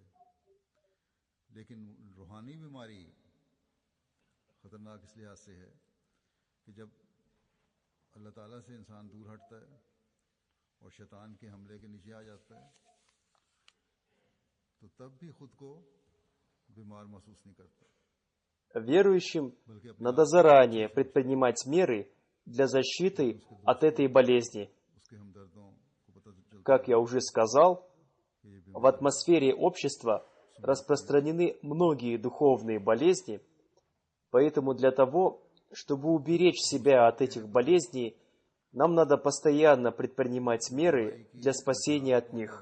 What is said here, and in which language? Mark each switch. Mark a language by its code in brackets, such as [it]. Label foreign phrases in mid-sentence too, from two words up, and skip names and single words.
[ur] لیکن روحانی بیماری خطرناک اس لحاظ سے ہے کہ جب اللہ تعالیٰ سے انسان دور ہٹتا ہے اور شیطان کے حملے کے نیچے آ جاتا ہے تو تب بھی خود کو بیمار محسوس نہیں کرتا. [ru] Верующим надо заранее предпринимать меры для защиты от этой болезни. Как я уже сказал, в атмосфере общества распространены многие духовные болезни, поэтому для того, чтобы уберечь себя от этих болезней, нам надо постоянно предпринимать меры для спасения от них.